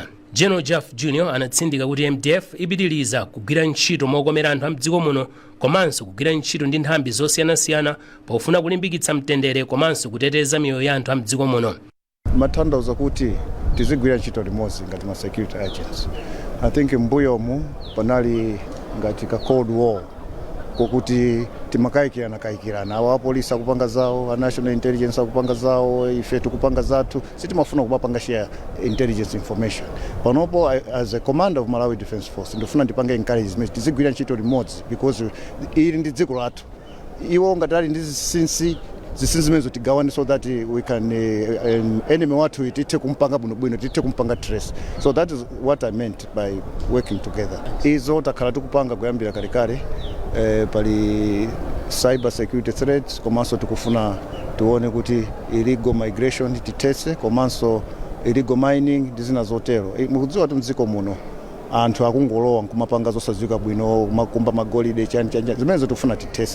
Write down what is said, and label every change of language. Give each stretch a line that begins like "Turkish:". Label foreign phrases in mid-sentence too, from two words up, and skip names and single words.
Nyanja: General Jaff Jr. anatsindika kuti MDF ipitiriza kugwira ntchito mokomera anthu a mdziko muno komanso kugwira ntchito ndi nthambi zosiyanasiyana pofuna kulimbikitsa mtendere komanso kuteteza miyoyo ya anthu a mdziko muno. Matanthauza kuti tizigwira ntchito limodzi ngati ma
English: security agents. I think
Nyanja: mbuyomu panali ngati ka
English: cold war
Nyanja: kokuti timakayikirana awo apolisi akupanga zawo, a
English: national intelligence
Nyanja: akupanga zawo, ife tikupanga zathu, sitimafuna kupanga
English: share intelligence information.
Nyanja: Panopo
English: as a commander of Malawi Defense Force
Nyanja: ndifuna ndipange encouragement tizigwira ntchito limodzi because ili ndi dziko lathu. Iwo ngatali ndi zisinsi mezo tigawane
English: so that we can enemy
Nyanja: wathu itithe kumpanga bwino tithe kumpanga trace.
English: So that is what I meant by working together.
Nyanja: Izo takhala tikupanga kuyambira kale pali
English: cyber security threats,
Nyanja: komanso tikufuna tuone kuti
English: illegal migration
Nyanja: titese, komanso
English: illegal mining
Nyanja: ndizina zotero. Mukudziwa kuti mdziko muno anthu akungolowa nkumapanga zosadziwika bwino, makumba magolide chani zimenezo tikufuna titese.